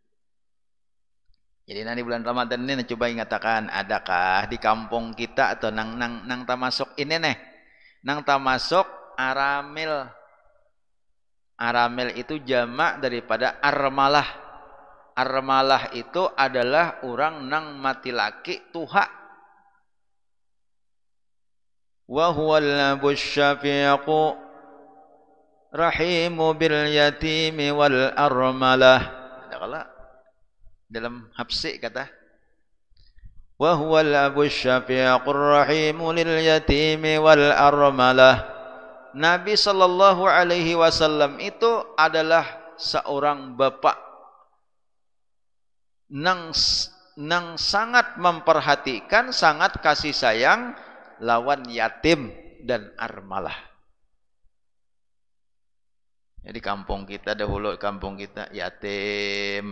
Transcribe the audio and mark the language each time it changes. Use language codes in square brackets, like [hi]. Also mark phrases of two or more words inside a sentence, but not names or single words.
[bjn] Jadi nanti bulan Ramadan ini coba ingatakan, adakah di kampung kita atau nang tamasuk ini nih, nang tamasuk aramil, aramil itu jamak daripada armalah. Armalah itu adalah orang nang mati laki tuha. [ar] Wa huwal syafiqu rahimu bil yatimi wal armalah. [bjn] Ada kala dalam Hafsi kata [ar] wa huwal syafiqu rahimu lil yatimi wal armalah. [bjn] Nabi [ar] sallallahu alaihi wasallam [bjn] itu adalah seorang bapak nang sangat memperhatikan, sangat kasih sayang lawan yatim dan armalah. Jadi kampung kita dahulu, kampung kita yatim.